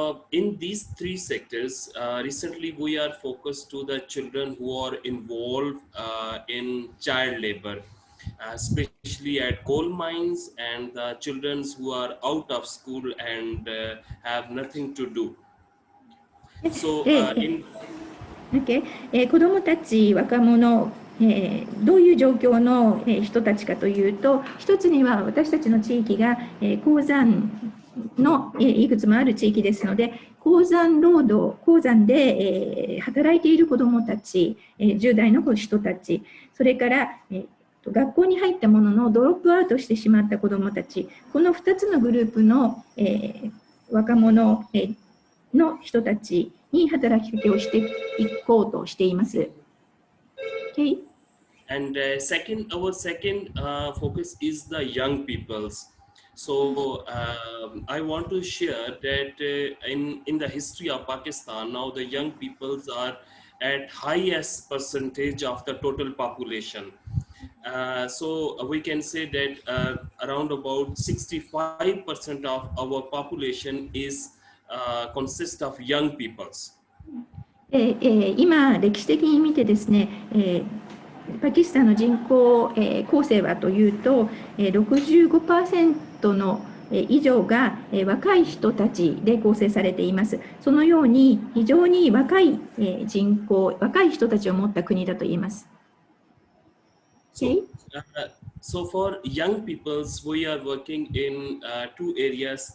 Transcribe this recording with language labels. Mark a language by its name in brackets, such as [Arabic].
[English] In these 3 sectors, recently we are focused to the children who are involved in child labor, especially at coal mines, and the children who are out of school and have nothing to do. So, Okay. [Japanese] 子どもたち、若者、どういう状況の人たちかというと、一つには私たちの地域が鉱山のいくつもある地域ですので、鉱山で働いている子どもたち、10代の人たち、それから学校に入ったもののドロップアウトしてしまった子どもたち、この2つのグループの若者の人たちに働きかけをしていこうとしています。Okay? [English] And our second focus is the young peoples. So I want to share that in the history of Pakistan, now the young peoples are at highest percentage of the total population. So we can say that around about 65% of our population is consists of young peoples. [Japanese] 今、歴史的に見てですね、パキスタンの人口、構成はというと、65% の以上が若い人たちで構成されています。そのように非常に若い人口、若い人たちを持った国だと言えます。 [English] So for young peoples, we are working in two areas.